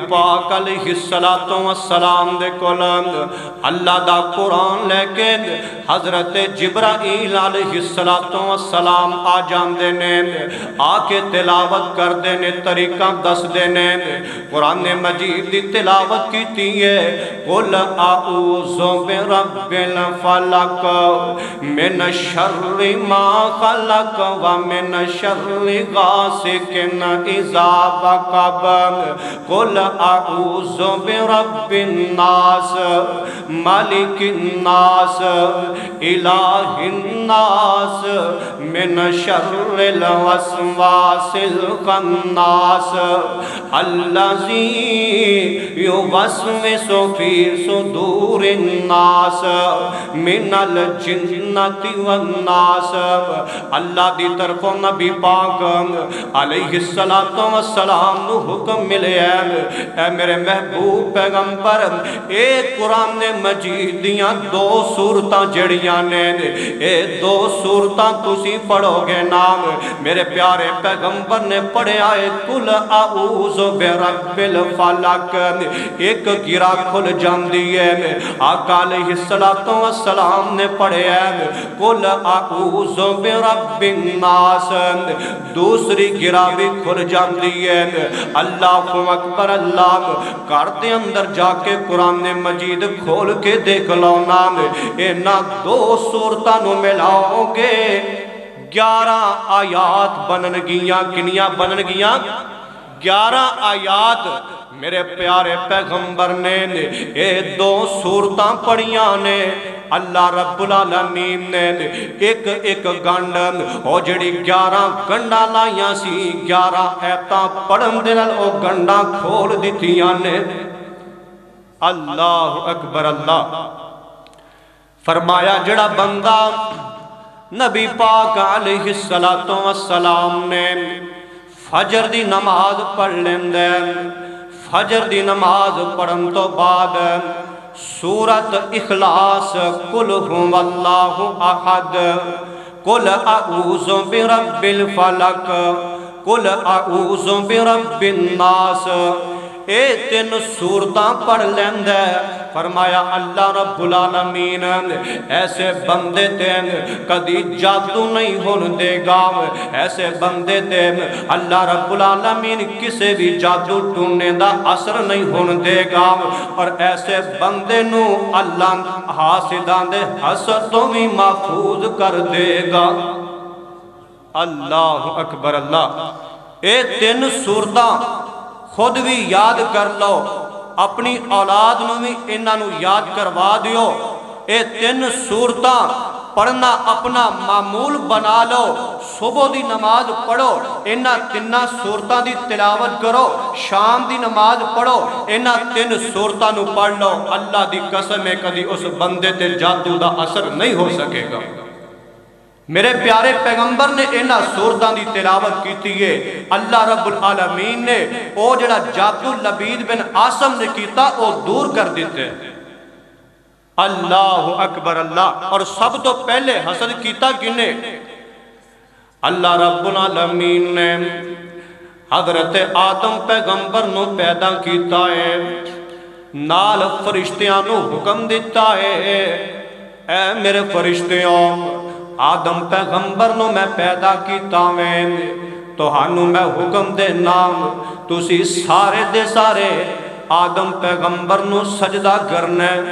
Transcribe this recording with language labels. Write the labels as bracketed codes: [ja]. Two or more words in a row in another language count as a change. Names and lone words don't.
[pa] پاک علیہ السلام دے کولم اللہ دا قرآن لے کے حضرت جبرائیل علیہ السلام آ جاندے نے آ کے تلاوت کر دینے طریقہ دس دینے قرآن مجید دی تلاوت کی ہے قل [ar] اعوذ برب الفلق من شر ما خلق ومن شر غاسق اذا وقب قل اعوذ برب الناس مالک الناس الہ الناس من شر الوسواس الخناس الذی یوسوس فی صدور الناس من الجنۃ والناس [pa] اللہ دی طرف نبی پاک علیہ السلام نو حکم ملے اے میرے محبوب پیغمبر اے قرآن مجید دیاں دو سورتاں جڑیاں نے اے دو سورتاں تسی پڑھو گے نام میرے پیارے پیغمبر نے پڑھیا ہے [ar] قل اعوذ برب الفلق [pa] ایک گرا کھل جاندی ہے آقا علیہ السلام نے پڑھیا ہے [ar] قل اعوذ برب الناس [pa] دوسری گرا بھی کھل جاندی ہے [ar] اللہ اکبر [pa] اللہ گھر دے اندر جا کے قرآن مجید کھول کے دیکھ لو نام اینا دو سورتاں نو ملاؤ گے 11 آیات بنن گیاں کنیاں بنن گیاں 11 آیات میرے پیارے پیغمبر نے اے دو سورتاں پڑھیاں نے اللہ [ar] رب العالمین [pa] نے ایک ایک گنڈ او جڑی 11 گنڈا لائیاں سی 11 ایتاں پڑھن دے نال او گنڈا کھول دتیاں نے [ar] اللہ اکبر [pa] اللہ فرمایا جڑا بندہ نبی پاک علیہ السلام نے فجر دی نماز پڑھ لیندے فجر دی نماز پڑھن تو بعد سورت اخلاص [ar] قل هو اللہ احد قل اعوذ برب الفلق قل اعوذ برب الناس [pa] اے 3 سورتاں پڑھ لیندے فرمایا اللہ [ar] رب العالمین [pa] ایسے بندے تے کدی جادو نہیں ہون دے گا ایسے بندے تے اللہ [ar] رب العالمین [pa] کسے بھی جادو ٹونے دا اثر نہیں ہون دے گا اور ایسے بندے نو اللہ حاسدان دے حسد تو بھی محفوظ کر دے گا [ar] اللہ اکبر [pa] اللہ اے 3 سورتاں خود بھی یاد کر لو اپنی اولاد نو بھی انہاں نو یاد کروا دیو اے 3 سورتاں پڑھنا اپنا معمول بنا لو صبح دی نماز پڑھو انہاں 3 سورتاں دی تلاوت کرو شام دی نماز پڑھو انہاں 3 سورتاں نو پڑھ لو اللہ دی قسم ہے کدی اس بندے تے جادو دا اثر نہیں ہو سکے گا میرے پیارے پیغمبر نے انہاں سورتاں دی تلاوت کیتی ہے اللہ [ar] رب العالمین [pa] نے او جڑا جادو لبید بن عاصم نے کیتا او دور کر دیتے [ar] اللہ اکبر [pa] اللہ اور سب تو پہلے حسد کیتا کنے اللہ رب العالمین نے حضرت آدم پیغمبر نو پیدا کیتا ہے نال فرشتیاں نو حکم دیتا ہے اے میرے فرشتیوں آدم پیغمبر نو میں پیدا کیتا میں توہانو میں حکم دے نام تسی سارے دے سارے آدم پیغمبر نو سجدہ کرنے